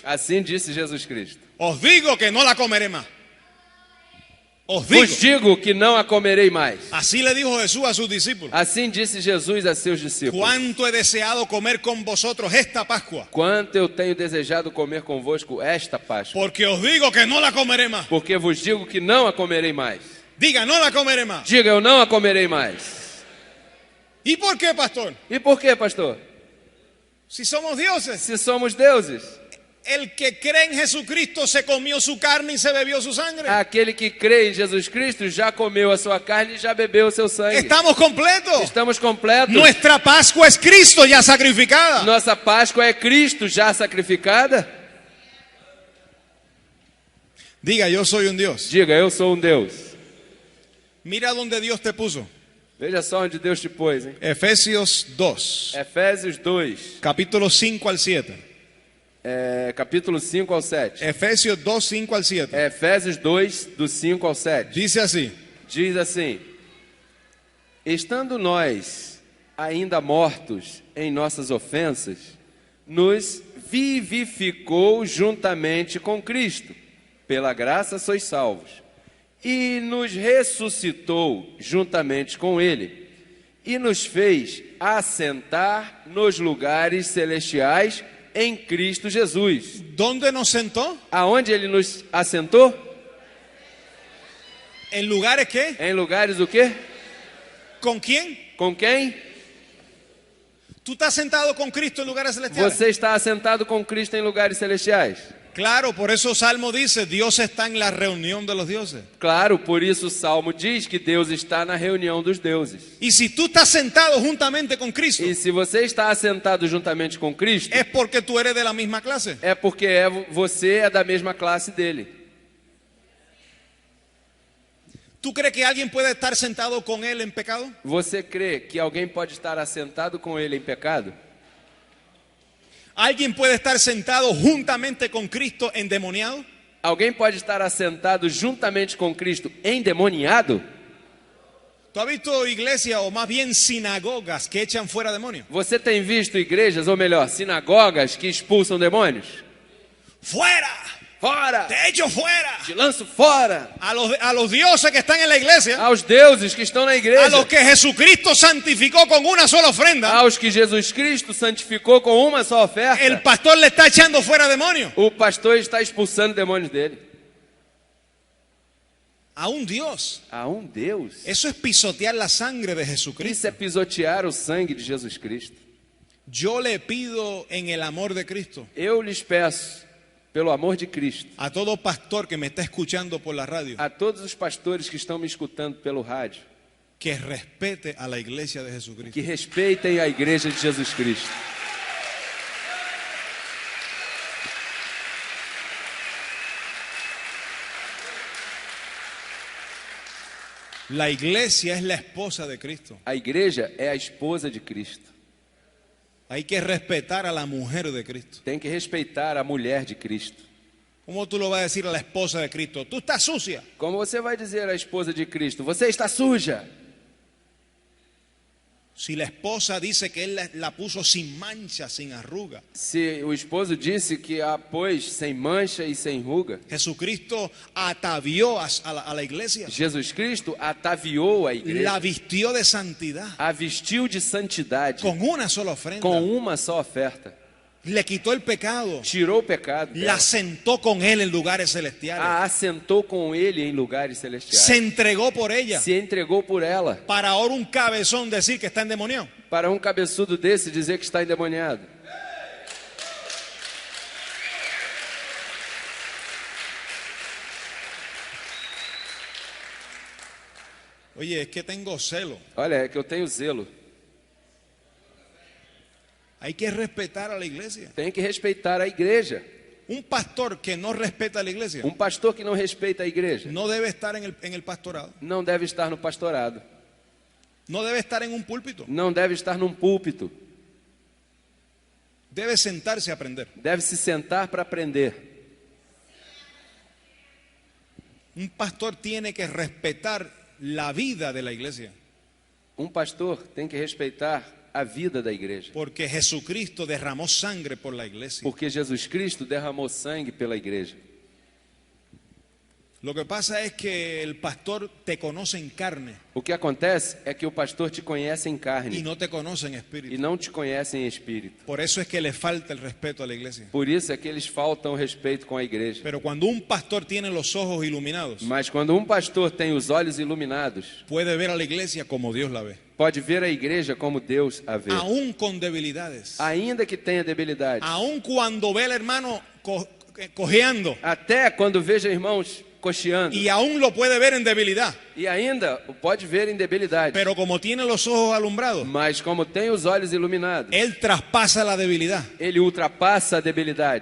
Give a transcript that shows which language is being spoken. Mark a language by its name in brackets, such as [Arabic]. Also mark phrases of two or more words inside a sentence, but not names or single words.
[Portuguese] Assim disse Jesus Cristo. [Spanish] Os digo que no la comeré más. Os digo. [Portuguese] Vos digo que não a comerei mais. [Spanish] Así le dijo Jesús a sus discípulos. [Portuguese] Assim disse Jesus a seus discípulos. [Spanish] Cuánto he deseado comer con vosotros esta Pascua, [Portuguese] Quanto eu tenho desejado comer convosco esta Páscoa. [Spanish] porque os digo que no la comeré más. [Portuguese] Porque vos digo que não a comerei mais. [Spanish] Diga, no la comeré más. [Portuguese] Diga, eu não a comerei mais. [Spanish] ¿Y por qué, pastor? [Portuguese] E por quê, pastor? [Spanish] Si somos dioses. [Portuguese] Se somos deuses. [Spanish] El que cree en Jesucristo se comió su carne y se bebió su sangre. [Portuguese] Aquele que crê em Jesus Cristo já comeu a sua carne e já bebeu o seu sangue. [Spanish] Estamos completos. [Portuguese] Estamos completos. [Spanish] Nuestra Pascua es Cristo ya sacrificada. [Portuguese] Nossa Páscoa é Cristo já sacrificada. [Spanish] Diga, yo soy un Dios. [Portuguese] Diga, eu sou um Deus. [Spanish] Mira donde Dios te puso. [Portuguese] Veja só onde Deus te pôs, hein? [Spanish] Efesios 2, [Portuguese] Efésios 2, [Spanish] capítulo 5 al 7. [Portuguese] capítulo 5 ao 7. [Spanish] Efesios 2, 5 al 7. [Portuguese] Efésios 2, do 5 ao 7. [Spanish] Dice así: [Portuguese] Diz assim: estando nós ainda mortos em nossas ofensas, nos vivificou juntamente com Cristo. Pela graça sois salvos. E nos ressuscitou juntamente com Ele. E nos fez assentar nos lugares celestiais em Cristo Jesus. [Spanish] ¿Dónde nos sentó? [Portuguese] Aonde Ele nos assentou? [Spanish] ¿En lugares qué? [Portuguese] Em lugares o quê? [Spanish] ¿Con quién? [Portuguese] Com quem? [Spanish] ¿Tú estás sentado con Cristo en lugares celestiales? [Portuguese] Você está assentado com Cristo em lugares celestiais. [Spanish] Claro, por eso Salmo dice, Dios está en la reunión de los dioses. [Portuguese] Claro, por isso o Salmo diz que Deus está na reunião dos deuses. [Spanish] Y si tú estás sentado juntamente con Cristo, [Portuguese] E se você está assentado juntamente com Cristo, [Spanish] es porque tú eres de la misma clase. [Portuguese] é porque você é da mesma classe dele. [Spanish] ¿Tú crees que alguien puede estar sentado con él en pecado? [Portuguese] Você crê que alguém pode estar assentado com ele em pecado? [Spanish] ¿Alguien puede estar sentado juntamente con Cristo endemoniado? [Portuguese] Alguém pode estar assentado juntamente com Cristo endemoniado? [Spanish] ¿Tú has visto iglesias o más bien sinagogas que echan fuera demonios? [Portuguese] Você tem visto igrejas, ou melhor, sinagogas que expulsam demônios? [Spanish] ¡Fuera! [Portuguese] Fora! [Spanish] ¡Te echo fuera! [Portuguese] Te lanço fora! [Spanish] A los dioses que están en la iglesia, [Portuguese] Aos deuses que estão na a igreja, [Spanish] los que Jesucristo santificó con una sola ofrenda, [Portuguese] aos que Jesus Cristo santificou com uma só oferta, [Spanish] el pastor le está echando fuera demonios. [Portuguese] o pastor está expulsando demônios dele. [Spanish] A un Dios. [Portuguese] A um Deus. [Spanish] Eso es pisotear la sangre de Jesucristo. [Portuguese] Isso é pisotear o sangue de Jesus Cristo. [Spanish] Yo le pido en el amor de Cristo [Portuguese] Eu lhes peço, pelo amor de Cristo, [Spanish] a todo pastor que me está escuchando por la radio, [Portuguese] a todos os pastores que estão me escutando pelo rádio, [Spanish] que respete a la iglesia de Jesucristo. [Portuguese] que respeitem a igreja de Jesus Cristo. [Spanish] La iglesia es la esposa de Cristo. [Portuguese] A igreja é a esposa de Cristo. [Spanish] Hay que respetar a la mujer de Cristo. [Portuguese] Tem que respeitar a mulher de Cristo. [Spanish] ¿Cómo tú lo vas a decir a la esposa de Cristo? Tú estás sucia. [Portuguese] Como você vai dizer à esposa de Cristo, você está suja? [Spanish] Si la esposa dice que él la puso sin mancha, sin arruga. [Portuguese] Se o esposo disse que a pôs sem mancha e sem ruga, [Spanish] Jesucristo atavió a la iglesia. [Portuguese] Jesus Cristo ataviou a igreja, [Spanish] La vistió de santidad. [Portuguese] a vestiu de santidade, [Spanish] Con una sola ofrenda. [Portuguese] com uma só oferta. [Spanish] Le quitó el pecado. [Portuguese] Tirou o pecado dela, [Spanish] La sentó con él en lugares a celestiales. [Portuguese] assentou com ele em lugares celestiais, [Spanish] Se entregó por ella. [Portuguese] se entregou por ela. [Spanish] Para ahora un cabezón decir que está endemoniado. [Portuguese] Para um cabeçudo desse dizer que está endemoniado. [Spanish] Oye, es que tengo celo. [Portuguese] Olha, é que eu tenho zelo. [Spanish] Hay que respetar a la iglesia. [Portuguese] Tem que respeitar a igreja. [Spanish] Un pastor que no respeta a la iglesia [Portuguese] Um pastor que não respeita a igreja [Spanish] no debe estar en el pastorado. [Portuguese] não deve estar no pastorado, [Spanish] No debe estar en un púlpito. [Portuguese] não deve estar num púlpito, [Spanish] Debe sentarse a aprender. [Portuguese] deve se sentar para aprender. [Spanish] Un pastor tiene que respetar la vida de la iglesia. [Portuguese] Um pastor tem que respeitar a vida da igreja, [Spanish] Porque Jesucristo derramó sangre por la iglesia. [Portuguese] porque Jesus Cristo derramou sangue pela igreja. [Spanish] Lo que pasa es que el pastor te conoce en carne [Portuguese] O que acontece é que o pastor te conhece em [Spanish] y [Portuguese] carne [Spanish] no te conoce en [Portuguese] e [Spanish] espíritu. [Portuguese] não te conhece em espírito. [Spanish] Por eso es que le falta el respeto a la iglesia. [Portuguese] Por isso é que eles faltam respeito com a igreja. [Spanish] Pero cuando un pastor tiene los ojos iluminados, [Portuguese] Mas quando um pastor tem os olhos iluminados, [Spanish] puede ver a la iglesia como Dios la ve. [Portuguese] pode ver a igreja como Deus a vê. [Spanish] Aún con debilidades. [Portuguese] Ainda que tenha debilidade. [Spanish] Aún cuando ve al hermano cojeando. [Portuguese] Até quando veja irmãos cocheando. [Spanish] Y aún lo puede ver en debilidad. [Portuguese] E ainda o pode ver em debilidade. [Spanish] Pero como tiene los ojos alumbrados, [Portuguese] Mas como tem os olhos iluminados, [Spanish] él traspasa la debilidad [Portuguese] ele ultrapassa a debilidade